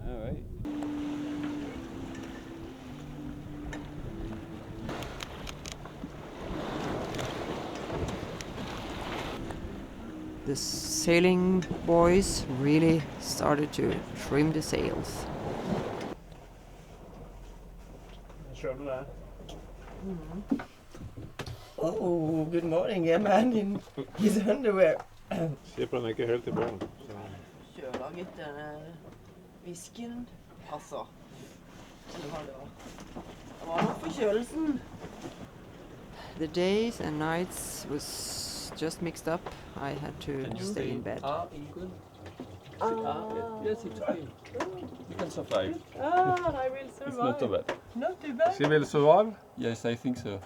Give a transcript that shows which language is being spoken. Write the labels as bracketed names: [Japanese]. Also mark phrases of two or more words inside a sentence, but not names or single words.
[English] All right. The sailing boys really started to trim the sails. [Norwegian] Skjønner det. [English] Oh, good morning. A man in his underwear. [Norwegian] Skipperen er ikke helt i bånn. Kjøler gitt denne whiskyen. Altså. Det var nok forkjølelsen. [English] The days and nights was just mixed up. I had to stay in bed. Ingunn. Yes, it's okay. You can survive. I will survive. It's not too bad. Not too bad. She will survive? Yes, I think so.